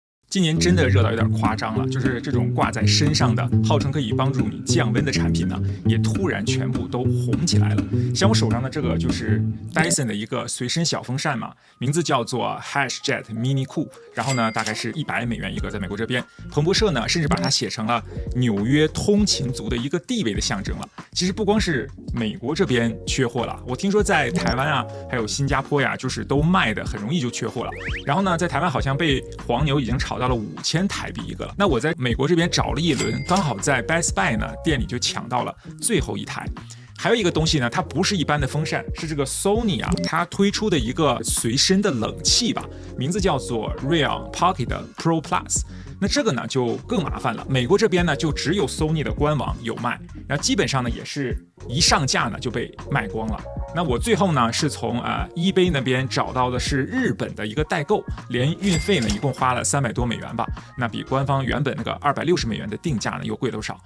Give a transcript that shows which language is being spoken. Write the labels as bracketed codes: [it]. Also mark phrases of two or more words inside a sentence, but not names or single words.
[zh] 今年真的熱到有點誇張了，就是这种掛在身上的，号称可以帮助你降温的产品呢，也突然全部都红起来了。像我手上的这个就是 Dyson 的一个随身小风扇嘛，名字叫做 Hashjet Mini Cool，然後呢大概是$100一個，在美國這邊，彭博社呢甚至把它寫成了紐約通勤族的一個地位的象徵了。其實不光是美國這邊缺貨了，我聽說在台灣啊，還有新加坡呀，就是都賣的很容易就缺貨了。然後呢，在台灣好像被黃牛已經炒到了5000台幣一個了。那我在美國這邊找了一輪，剛好在 Best Buy 呢店裡就搶到了最後一台。還有一個東西呢，它不是一般的風扇，是這個 Sony 啊，它推出的一個隨身的冷氣吧，名字叫做 Rayon Pocket Pro Plus。那這個呢就更麻煩了，美國這邊呢就只有 Sony 的官網有賣，然後基本上呢也是一上架呢就被賣光了。那我最後呢是從eBay 那邊找到的是日本的一個代購，連運費呢一共花了$300多吧，那比官方原本那個$260的定價呢又貴多少？